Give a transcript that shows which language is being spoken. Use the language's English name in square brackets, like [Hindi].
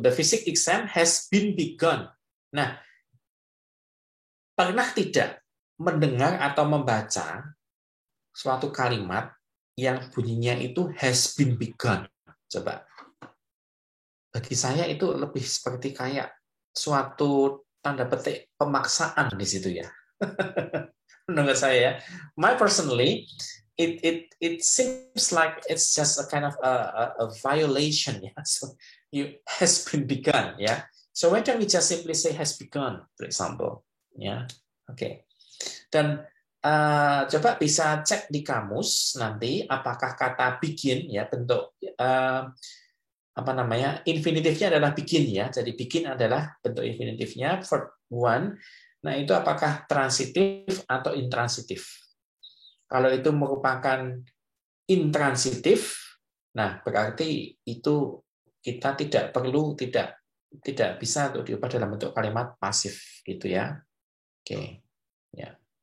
[English] The physics exam has been begun. [Indonesian] Nah, pernah tidak mendengar atau membaca suatu kalimat yang bunyinya itu [English] has been begun? [Indonesian] Coba. Bagi saya itu lebih seperti kayak suatu tanda petik pemaksaan di situ ya. Menurut saya ya. [English] My personally, it seems like it's just a kind of a violation ya. So, has been begun, ya. So why don't we just simply say has begun, for example, ya. [Indonesian] Oke. Dan coba bisa cek di kamus nanti apakah kata begin ya bentuk apa namanya infinitifnya adalah begin ya. Jadi begin adalah bentuk infinitifnya verb one. Nah itu apakah transitif atau intransitif? Kalau itu merupakan intransitif, nah berarti itu kita tidak bisa untuk diubah dalam bentuk kalimat pasif gitu ya. Oke. Ya.